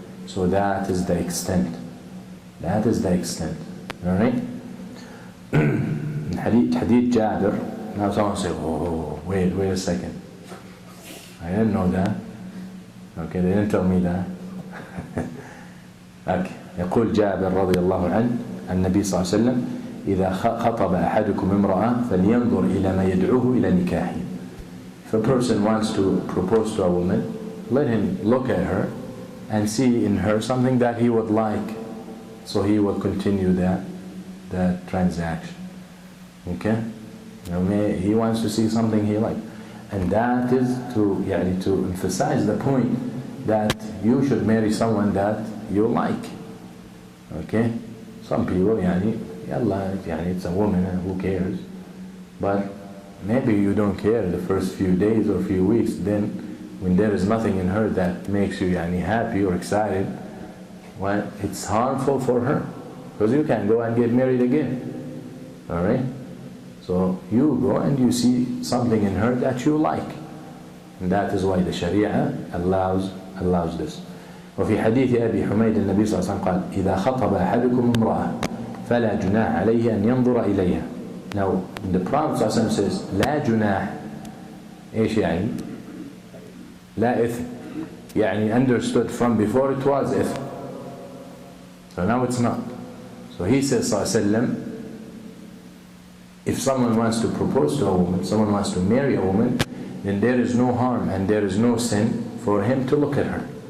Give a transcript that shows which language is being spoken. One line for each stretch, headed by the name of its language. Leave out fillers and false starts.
English: So that is the extent. That is the extent. Alright? Hadith Jabir. Now someone say, oh, wait a second. I didn't know that. Okay, they didn't tell me that. Okay.
Arabic: يقول جابر رضي الله عنه النبي صلى الله عليه وسلم إذا خطب أحدكم امرأة فلينظر إلى ما يدعوه إلى نكاحه.
English: If a person wants to propose to a woman, let him look at her and see in her something that he would like, so he will continue that transaction. Okay? He wants to see something he likes. And that is to emphasize the point that you should marry someone that you like. Okay? Some people, it's a woman, who cares? But maybe you don't care the first few days or few weeks. Then when there is nothing in her that makes you happy or excited, well, it's harmful for her, because you can go and get married again. Alright? So you go and you see something in her that you like, and that is why the Sharia allows this.
Arabic: وفي حديث أبي حميد النبي صلى الله عليه وسلم قال إذا خطب أحدكم امرأة فلا جناح عليه أن ينظر إليها.
English: Now the Prophet صلى الله عليه وسلم says لا جناح.
Arabic: إيش يعني؟ لا إثم.
English: يعني understood from before it was إثم. So now it's not. So he says صلى الله عليه وسلم, if someone wants to propose to a woman, someone wants to marry a woman, then there is no harm and there is no sin for him to look at her.